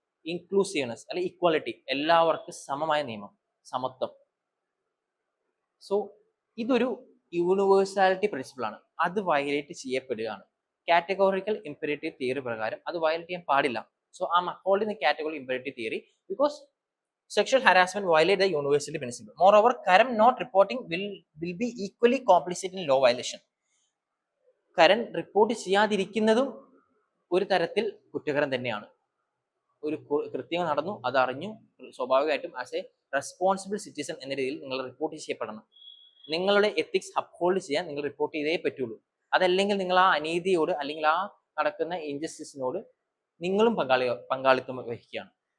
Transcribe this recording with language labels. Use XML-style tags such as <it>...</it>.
<ml>Inclusiveness അല്ലെ equality, എല്ലാവർക്കും സമമായ നിയമം, സമത്വം. സോ ഇതൊരു യൂണിവേഴ്സാലിറ്റി പ്രിൻസിപ്പിൾ ആണ്, അത് വയലേറ്റ് ചെയ്യപ്പെടുകയാണ്. കാറ്റഗോറിക്കൽ ഇംപെരേറ്റീവ് തിയറി പ്രകാരം അത് വയലേറ്റ് ചെയ്യാൻ പാടില്ല.</ml> <en>So I am upholding the categorical imperative theory because sexual harassment violate the universality principle. Moreover, Karan not reporting will be equally complicit in law violation.</en> <ml>Karan report ചെയ്യാതിരിക്കുന്നതും ഒരു തരത്തിൽ കുറ്റകരം തന്നെയാണ്. ഒരു കൃത്യം നടന്നു, അത് അറിഞ്ഞു, സ്വാഭാവികമായിട്ടും</ml> <en>as a responsible citizen</en> <ml>എന്ന രീതിയിൽ നിങ്ങൾ റിപ്പോർട്ട് ചെയ്യപ്പെടണം. നിങ്ങളുടെ എത്തിക്സ് അപ്ഹോൾഡ് ചെയ്യാൻ നിങ്ങൾ റിപ്പോർട്ട് ചെയ്തേ പറ്റുള്ളൂ. അതല്ലെങ്കിൽ നിങ്ങൾ ആ അനീതിയോട് അല്ലെങ്കിൽ ആ നടക്കുന്ന ഇൻജസ്റ്റിസിനോട് നിങ്ങളും പങ്കാളിത്തം വഹിക്കുകയാണ്.</ml>